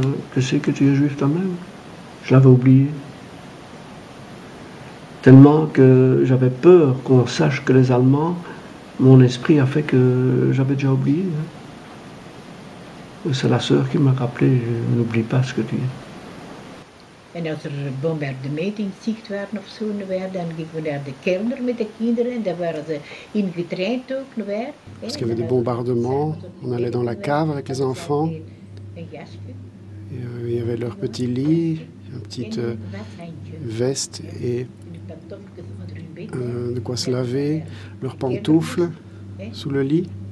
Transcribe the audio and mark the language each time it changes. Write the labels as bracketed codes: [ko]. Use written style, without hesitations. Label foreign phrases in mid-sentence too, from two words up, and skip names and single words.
[fr] Que c'est que tu es juif toi-même? Je l'avais oublié. Tellement que j'avais peur qu'on sache que les Allemands, mon esprit a fait que j'avais déjà oublié. Hein. C'est la sœur qui m'a rappelé, n'oublie pas ce que tu es. [nl] En als bombardementen in zicht waren of zo, dan gingen we naar de kelder met de kinderen en daar waren ze ingetraind ook. [fr] Parce qu'il y avait des bombardements, on allait dans la cave avec les enfants. Et, il y avait leur petit lit, une petite veste et de quoi se laver, leurs pantoufles sous le lit.